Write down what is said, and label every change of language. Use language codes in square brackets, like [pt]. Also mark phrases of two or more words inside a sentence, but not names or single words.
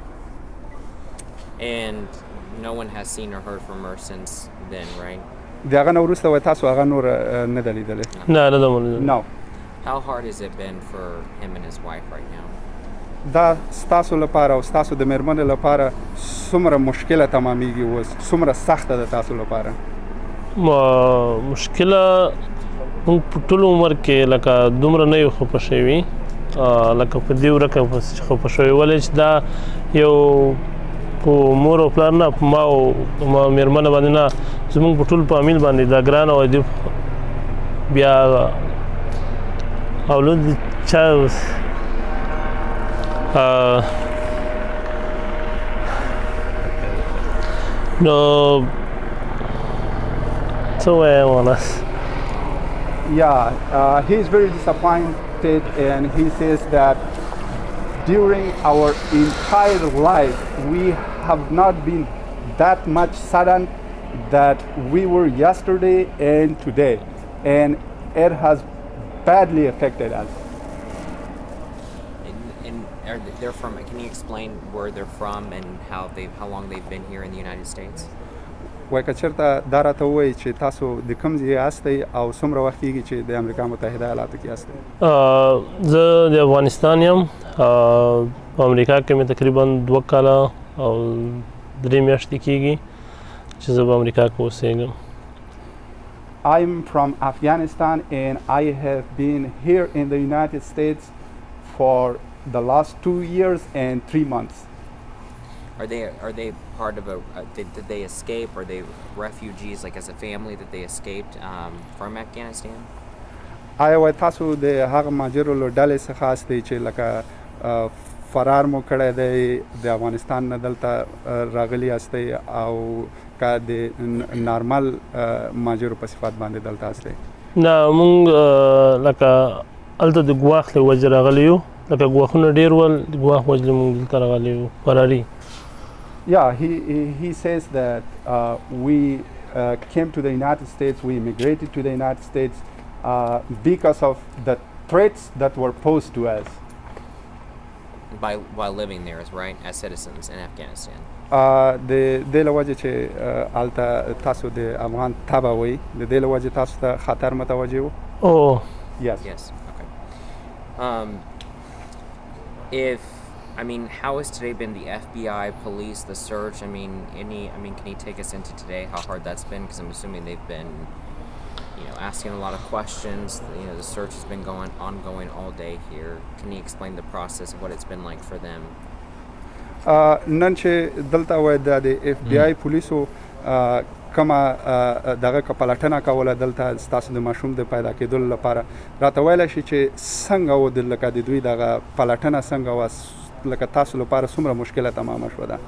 [en] And no one has seen or heard from her since then, right? [ps] د هغه نه وروسته وایي تاسو هغه نور نه ده لیدلی نه نه ده مونږ [en] No. How hard has it been for him and his wife right now? [ps] دا ستاسو لپاره او ستاسو د مېرمنې لپاره څومره مشکله تمامیږي اوس څومره سخته ده تاسو لپاره مشکله موږ په ټول عمر کې لکه دومره نه یو خفه شوي لکه په دې ورکه خفه شوي ولې چې دا یو په مور او پلار نه په ما او مېرمنه باندې نه زموږ په ټول فامیل باندې دا ګرانه وه بیا اولاد چا نو څه وایم ونس [en] Yeah, he is very disappointed, and he says that during our entire life, we have not been that much saddened that we were yesterday and today, and it has badly affected us. And they're from, can you explain where they're from and how long they've been here in the United States? [ps] وای که چېرته دا راته ووایي چې تاسو د کوم ځای یاستئ او څومره وخت کېږي چې د امریکا متحده ایالاتو کې یاستئ؟ زه د افغانستان یم. په امریکا کې مې تقریبا 2 کاله او 3 میاشتې کېږي چې زه په امریکا کې اوسېږم. [en] I'm from Afghanistan and I have been here in the United States for the last 2 years and 3 months. Are they part of did they escape? Are they refugees, like as a family that they escaped from Afghanistan? [ps] آیا وای تاسو د هغه مهاجرو له ډلې څخه استئ چې لکه فرار مو کړی دی د افغانستان نه دلته راغلي استئ او که د نارمل مهاجرو په صفت باندې دلته استئ؟ نه مونږ لکه هلته د ګواښ له وجې راغلي یو، لکه ګواښونه ډېر ول، د ګواښ وجې مونږ دلته راغلي یو فراري. [en] Yeah, he says that we came to the United States, we immigrated to the United States because of the threats that were posed to us. While living there, right, as citizens in Afghanistan. [ps] د دې له وجې چې هلته تاسو د افغان تبه وئ، د دې له وجې تاسو ته خطر متوجه و؟ [en] Oh. Yes. Okay. How has today been? The FBI, police, the search. Can you take us into today? How hard that's been? Because I'm assuming they've been, asking a lot of questions. The search has been ongoing all day here. Can you explain the process of what it's been like for them? [ps] نن چې دلته وای د FBI پولیسو کومه دغه پلټنه کوله دلته ستاسو د ماشوم د پیدا کېدلو لپاره، راته ویلی شي چې څنګه و لکه د دوی دغه پلټنه څنګه وه، لکه تاسو لپاره څومره مشکله تمامه شوه ده؟